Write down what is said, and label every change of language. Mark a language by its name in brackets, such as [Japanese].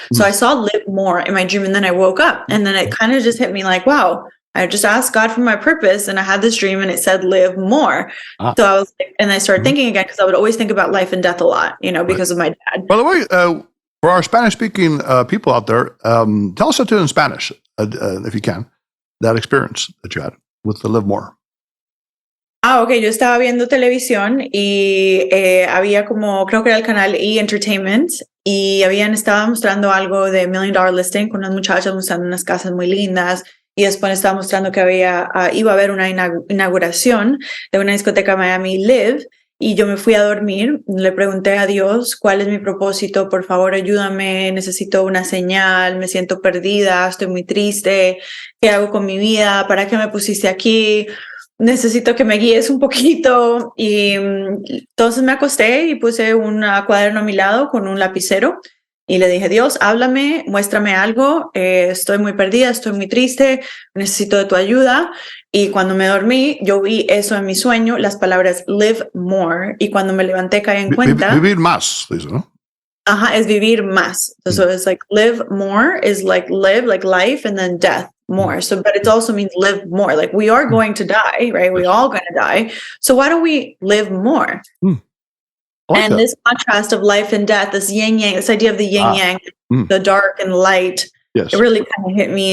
[English] So I saw live more in my dream, and then I woke up, and then it kind of just hit me like, wow, I just asked God for my purpose, and I had this dream, and it said live more. So I was like, and I started thinking again, because I would always think about life and death a lot, because of my dad. By the way, for our Spanish-speaking people out there, tell us that in Spanish, if you can, that experience that you had with the live more. [Spanish] Ok, yo estaba viendo televisión y había creo que era el canal E! Entertainment, y estaba mostrando algo de $1 Million Listing con unas muchachas mostrando unas casas muy lindas, y después estaba mostrando que iba a haber una inauguración de una discoteca Miami Live, y yo me fui a dormir. Le pregunté a Dios, ¿cuál es mi propósito? Por favor, ayúdame, necesito una señal, me siento perdida, estoy muy triste, ¿qué hago con mi vida? ¿Para qué me pusiste aquí? Necesito que me guíes un poquito. Y entonces me acosté y puse un cuaderno a mi lado con un lapicero y le dije, Dios, háblame, muéstrame algo, estoy muy perdida, estoy muy triste, necesito de tu ayuda. Y cuando me dormí, yo vi eso en mi sueño, las palabras [English] live more, [Spanish] y cuando me levanté caí en cuenta. Vivir más, dice, ¿no? Ajá, es vivir más. [English] So it's like live more is like live, like life, and then death. More. So, but it also means live more. Like we are going to die, right? We're all going to die. So why don't we live more? And this contrast of life and death, this yin yang, this idea of the yin yang, the dark and light, it really kind of hit me.